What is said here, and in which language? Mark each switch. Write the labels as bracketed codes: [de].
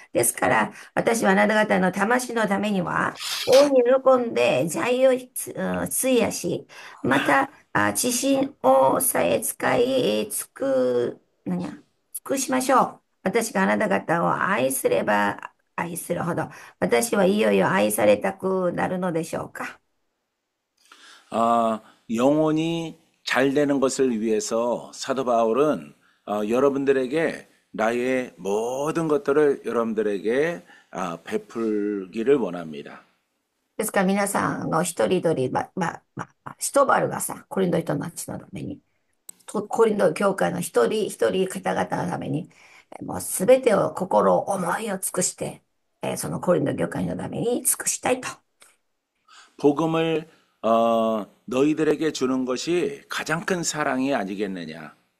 [ja] ですから、私はあなた方の魂のためには、大いに喜んで財を費やし、また、知心をさえ使い、尽くしましょう。私があなた方を愛すれば愛するほど、私はいよいよ愛されたくなるのでしょうか。 [ko] 영혼이 잘 되는 것을 위해서 사도 바울은 여러분들에게 나의 모든 것들을 여러분들에게 베풀기를 원합니다. [ja] ですから皆さんの一人一人、シトバルがさ、コリント人たちのために、コリント教会の一人一人方々のために、もうすべてを心、思いを尽くして、そのコリント教会のために尽くしたいと。 [ko] 복음을 너희들에게 주는 것이 가장 큰 사랑이 아니겠느냐.